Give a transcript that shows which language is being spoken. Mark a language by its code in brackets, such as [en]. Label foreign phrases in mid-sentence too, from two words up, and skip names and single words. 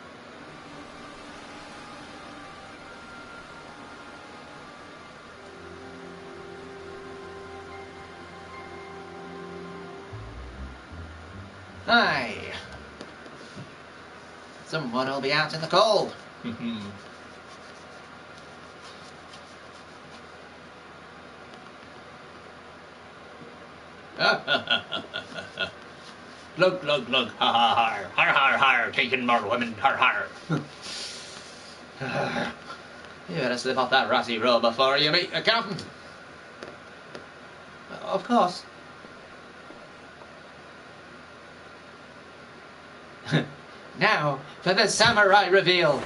[en] Aye. Someone will be out in the cold. Glug, glug, glug, ha ha har, har har har, taking more women, har har. You better slip off that ratty roll before you meet accountant. Of course. Now for the samurai reveal.